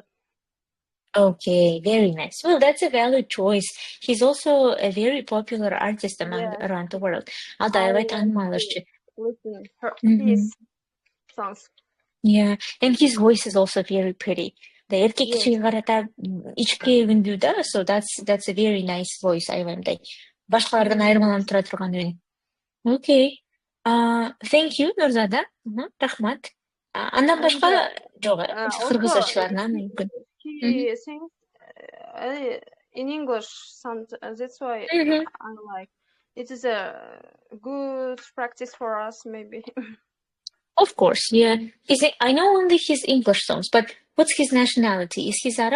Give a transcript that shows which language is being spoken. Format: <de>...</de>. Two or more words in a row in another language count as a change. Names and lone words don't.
<en>Okay, very nice. Well, that's a valid choice. He's also a very popular artist around the world. Listen his songs. Yeah, and his voice is also very pretty.</en> <ky>The erkek кишиге карата ичке үндүү да,</ky> <en>so that's a very nice voice,</en> <ky>айламдай. Башкалардан айырмаланып тура турган үн.</ky> <en>Okay. Thank you,</en> <ky>Нурзада. Рахмат. Андан башка жок, кыргызчаларынан мүмкүн.</ky> <en>He sings in English, that's why I like. It is a good practice for us, maybe. Of course, yeah. I know only his English songs, but what's his nationality? Is he Arab?</en>